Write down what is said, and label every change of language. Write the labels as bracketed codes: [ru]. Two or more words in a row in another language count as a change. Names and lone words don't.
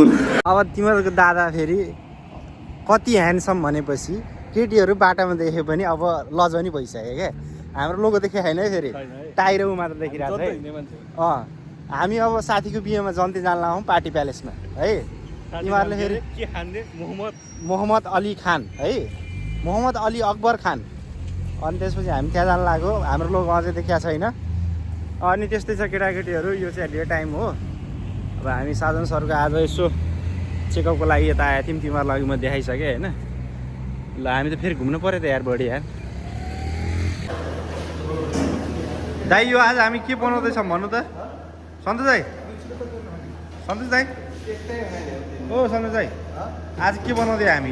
[ne] अब तिमीहरूको दादा फेरि कति ह्यान्डसम भनेपछि केटीहरू बाटामा देखे पनि अब लजाउने भइसक्यो क्या। हाम्रो लोगो देखे होइन है, फेरि टाइरो मात्र देखिरहेको छ है। हामी अब साथीको बिहेमा जन्ती जान लगाउँ पार्टी प्यालेसमा है। तिमीहरूले फेरि के खाने, मोहम्मद अली खान है, मोहम्मद अली अकबर खान। अनि त्यसपछि हामी त्यहाँ जान लाग्यो, हाम्रो लोगो अझै देखिएको छैन। अनि त्यस्तै छ केटाकेटीहरू, यो चाहिँ [en] day time [ne] हो। अब हामी साधन सरको आज यसो चेकअपको लागि यता आएको थियौँ, तिमीहरूको लागि म देखाइसकेँ होइन। ल हामी त फेरि घुम्नु पऱ्यो त यार बढी यार। दाइ यो आज हामी के बनाउँदैछौँ भन्नु त सन्तोष दाइ, सन्तोष दाइ ओ सन्तोष दाइ आज के बनाउँदै हामी?